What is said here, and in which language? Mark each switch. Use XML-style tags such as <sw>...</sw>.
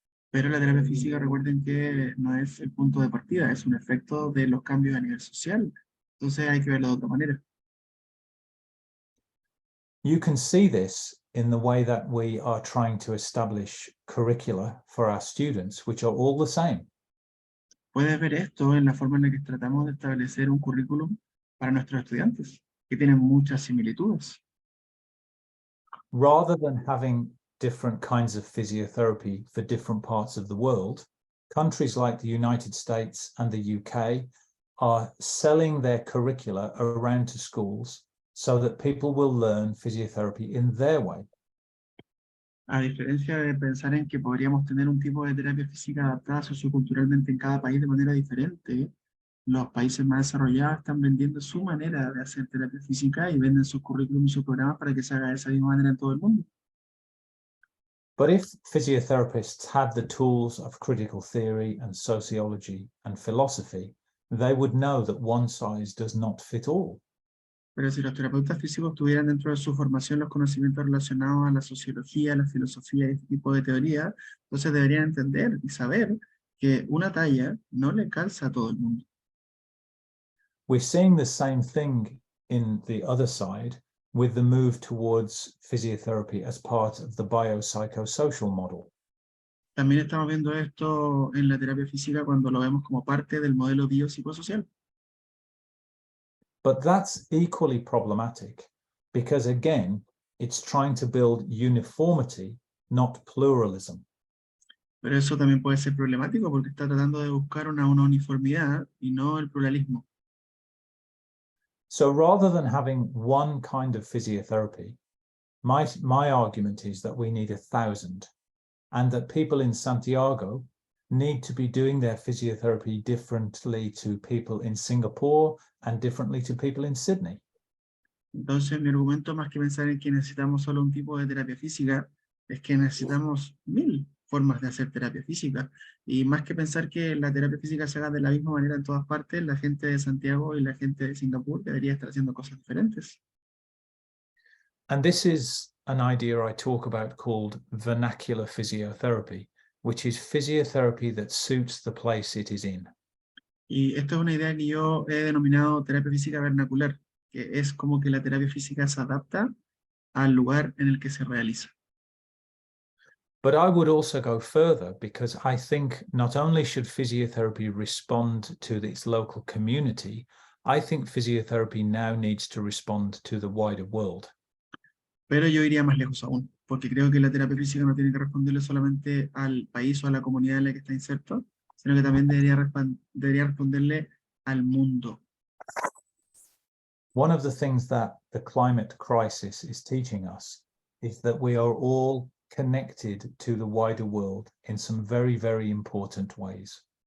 <es>Pero la terapia física, recuerden que no es el punto de partida, es un efecto de los cambios a nivel social. Entonces hay que verlo de otra manera.</es> <en>You can see this in the way that we are trying to establish curricula for our students, which are all the same.</en> <es>Puedes ver esto en la forma en la que tratamos de establecer un currículum para nuestros estudiantes, que tienen muchas similitudes.</es> <en>Rather than having different kinds of physiotherapy for different parts of the world, countries like the United States and the UK are selling their curricula around to schools so that people will learn physiotherapy in their way.</en> <es>A diferencia de pensar en que podríamos tener un tipo de terapia física adaptada socioculturalmente en cada país de manera diferente, los países más desarrollados están vendiendo su manera de hacer terapia física y venden sus currículums y sus programas para que se haga de esa misma manera en todo el mundo.</es> <en>But if physiotherapists had the tools of critical theory and sociology and philosophy, they would know that one size does not fit all.</en> <es>Pero si los terapeutas físicos tuvieran dentro de su formación los conocimientos relacionados a la sociología, la filosofía y este tipo de teoría, entonces deberían entender y saber que una talla no le calza a todo el mundo.</es> <en>We're seeing the same thing in the other side with the move towards physiotherapy as part of the biopsychosocial model.</en> <es>También estamos viendo esto en la terapia física cuando lo vemos como parte del modelo biopsicosocial.</es> <en>But that's equally problematic because, again, it's trying to build uniformity, not pluralism.</en> <es>Pero eso también puede ser problemático porque está tratando de buscar una uniformidad y no el pluralismo.</es> <en>So rather than having one kind of physiotherapy, my argument is that we need 1,000, and that people in Santiago need to be doing their physiotherapy differently to people in Singapore and differently to people in Sydney.</en> <es>Entonces mi argumento, más que pensar en que necesitamos solo un tipo de terapia física, es que necesitamos 1000 formas de hacer terapia física. Y más que pensar que la terapia física se haga de la misma manera en todas partes, la gente de Santiago y la gente de Singapur debería estar haciendo cosas diferentes.</es> <en>And this is an idea I talk about called vernacular physiotherapy, which is physiotherapy that suits the place it is in.</en> <es>Y esta es una idea que yo he denominado terapia física vernacular, que es como que la terapia física se adapta al lugar en el que se realiza.</es> <en>But I would also go further because I think not only should physiotherapy respond to its local community, I think physiotherapy now needs to respond to the wider world.</en> <es>Pero yo iría más lejos aún, porque creo que la terapia física no tiene que responderle solamente al país o a la comunidad en la que está inserto, sino que también debería responderle al mundo.</es> <en>One of the things that the climate crisis is teaching us is that we are all connected to the wider world in some very, very important ways.</en>